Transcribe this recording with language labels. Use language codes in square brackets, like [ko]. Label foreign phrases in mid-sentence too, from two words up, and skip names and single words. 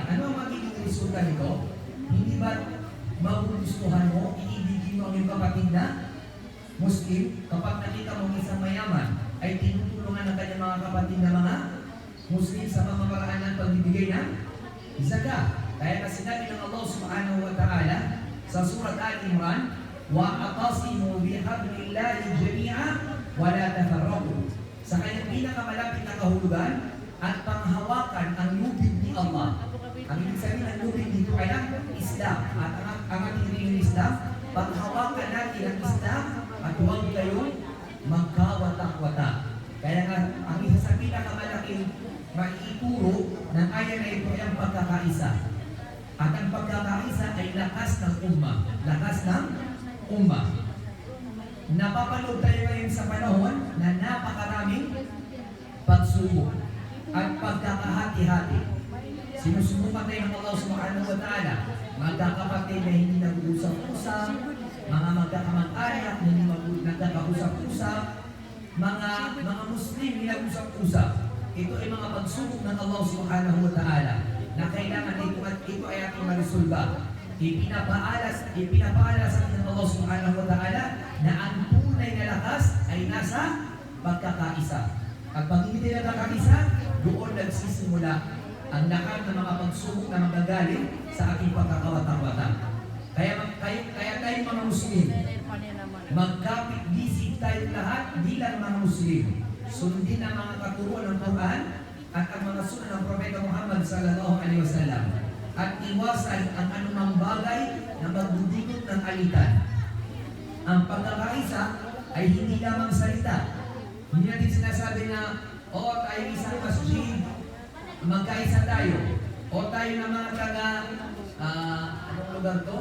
[tl] Ano ang magiging resulta nito? Hindi ba magugustuhan mo, iibigin mo ang iyong kapatid na Muslim kapag nakita mo isang mayaman ay tinutulungan ng kanyang mga kapatid na mga Muslim sa mga paraan ng pagbibigay ng zakat. Kaya na sinabi ng Allah [ar] سبحانه وتعالى [tl] sa surat Al-Imran, [ar] وَأَقَصِمُوا بِحَبْلِ اللَّهِ جَمِيعًا وَلَا تَفَرَّقُوا. [tl] Sa kanyang pinakamalapit na kahulugan at panghawakan ang lubid ni Allah. Ang ibig sabihin ng lubid dito ay ang Islam. At ang ating rin Islam, panghawakan natin ang Islam at huwag kayong magkawatak-watak. Kaya nga, ang isa sa pinakamalaking maiituro ng ayan na ito ay ang pagkakaisa. At ang pagkakaisa ay lakas ng ummah. Lakas ng ummah. Napapanood tayo ngayon sa panahon na napakaraming pagsubok at pagkakahati-hati. Sinusubukan tayo ng Allah [ar] سبحانه وتعالى, [tl] magkakapatid na hindi nag-usap-usap, mga magkakamag-anak na hindi nagkakausap-usap, mga Muslim na nag-usap-usap. Ito ay mga pagsubok ng Allah [ar] سبحانه وتعالى [tl] na kailangan ito at ito ay ating marisolba. Ipinapaalas sa atin ng Allah [ar] سبحانه وتعالى [tl] na ang tunay na lakas ay nasa pagkakaisa. At pag hindi tayo nagkakaisa, doon nagsisimula ang lahat ng mga pagsubok na magagaling sa ating pagkakawatak-watak. Kaya tayo mga Muslim, magkapit-bisig tayo lahat bilang mga Muslim. Sundin ang mga katuruan ng Quran at ang mga sunnah ng Propeta Muhammad [ar] صلى الله عليه وسلم. [tl] At iwasan ang anumang bagay na magdudikot ng alitan. Ang pagkakaisa ay hindi lamang salita. Hindi natin sinasabi na, tayo isang masjid, magkaisa tayo. O tayo na mga taga, anong lugar to?